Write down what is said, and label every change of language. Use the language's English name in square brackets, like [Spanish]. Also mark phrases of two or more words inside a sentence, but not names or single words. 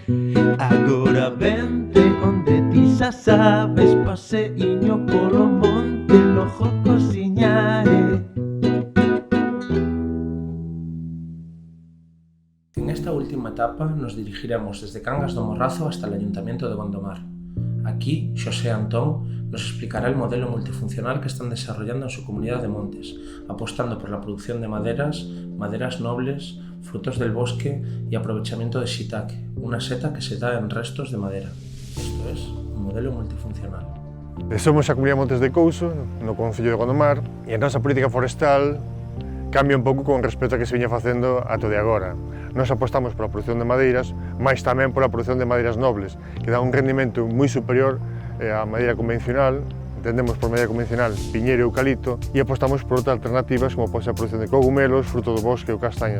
[Galician] Agora vente onde ti xa sabes, paseiño polo monte, lojo cociñare. [Spanish] En esta última etapa nos dirigiremos desde Cangas do Morrazo hasta el Ayuntamiento de Gondomar. Aquí, Xosé Antón nos explicará el modelo multifuncional que están desarrollando en su comunidad de montes, apostando por la producción de maderas, maderas nobles, frutos del bosque y aprovechamiento de shiitake, una seta que se da en restos de madera. Esto es un modelo multifuncional. [Galician] Somos a Comunidade de Montes de Couso, no Concello de Gondomar, e a nosa política forestal cambia un pouco con respecto a que se viña facendo ato de agora. Nós apostamos pola produción de madeiras, mas tamén pola produción de madeiras nobles, que dá un rendimento moi superior á madeira convencional. Entendemos por madeira convencional piñeiro e eucalipto, e apostamos por outras alternativas como pode ser a produción de cogumelos, fruto do bosque ou castañas.